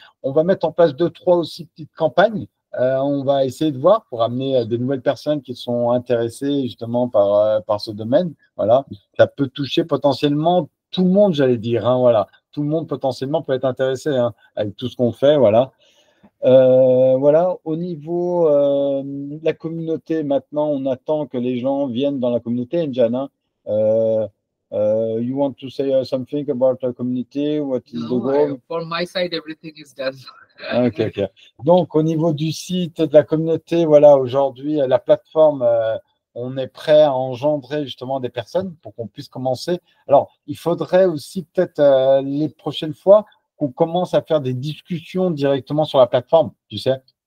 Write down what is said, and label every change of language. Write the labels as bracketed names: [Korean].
[French] On va mettre en place deux, trois aussi petites campagnes. On va essayer de voir pour amener des nouvelles personnes qui sont intéressées justement par ce domaine. Voilà. Ça peut toucher potentiellement tout le monde, j'allais dire, hein, voilà. Tout le monde potentiellement peut être intéressé, hein, avec tout ce qu'on fait. Voilà. Voilà. Au niveau de la communauté, maintenant, on attend que les gens viennent dans la communauté, Njana. Hein. [English] You want to say something about the community? What is the goal? For my side, everything is done. Ok, ok. [French] Donc, au niveau du site, de la communauté, voilà, aujourd'hui, la plateforme, on est prêt à engendrer justement des personnes pour qu'on puisse commencer. Alors, il faudrait aussi peut-être les prochaines fois qu'on commence à faire des discussions directement sur la plateforme, tu sais.